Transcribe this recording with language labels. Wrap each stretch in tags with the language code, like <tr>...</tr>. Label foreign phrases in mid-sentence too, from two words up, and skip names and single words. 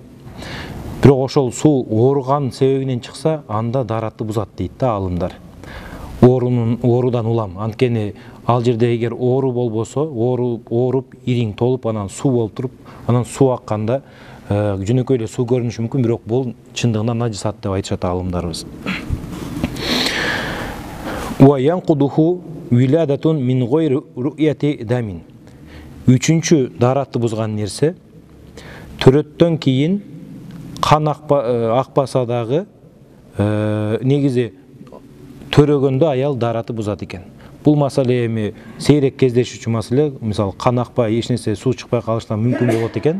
<ky>Бирок ошол суу ооруган себебинен чыкса, анда даратты бузат дейт да алымдар. Оорудан улам. Анткени ал жерде эгер оору болбосо, ооруп, ириң толуп, анан суу болуп туруп, анан суу акканда жөнөкөй эле суу көрүнүшү мүмкүн, бирок бул чындыгында najasat деп айтышат алымдарыбыз.</ky> <ar>وينقضه ولادة من غير رؤية دم.</ar> <ky>Üçüncü даратты бузган нерсе төрөттөн кийин кан акпаса дагы негизи төрөгөндө аял даратты бузат экен. Бул маселе эми сейрек кездешүүчү маселе, мисалы кан акпай эч нерсе суу чыкпай калыштан мүмкүн болот экен.</ky>